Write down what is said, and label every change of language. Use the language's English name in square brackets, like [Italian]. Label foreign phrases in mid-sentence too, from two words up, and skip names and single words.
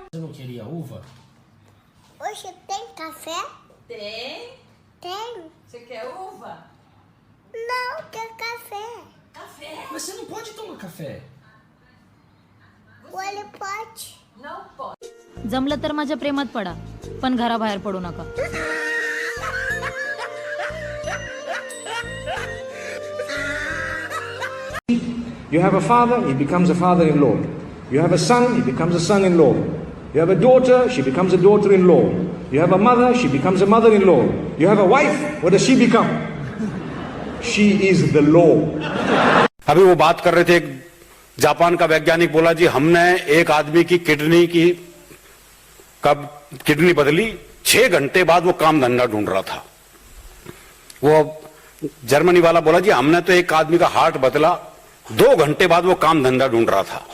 [Portuguese] Você não queria uva? Hoje tem café? Tem? Tem. Você quer uva? Não, tem café. Café? Mas você não pode tomar café. Olha, pode. Não pode. [Marathi] जमलं तर माझ्या प्रेमात पडा, पण घराबाहेर पडू नका. [English] You have a father, he becomes a father-in-law. You have a son, he becomes a son-in-law. You have a daughter, she becomes a daughter-in-law. You have a mother, she becomes a mother-in-law. You have a wife, what does she become? She is the law. [Hindi] अभी वो बात कर रहे थे, जापान का वैज्ञानिक बोला जी हमने एक आदमी की किडनी बदली, 6 घंटे बाद वो काम धंधा ढूंढ रहा था. वो जर्मनी वाला बोला जी हमने तो एक आदमी का हार्ट बदला, 2 घंटे बाद वो काम धंधा ढूंढ रहा था.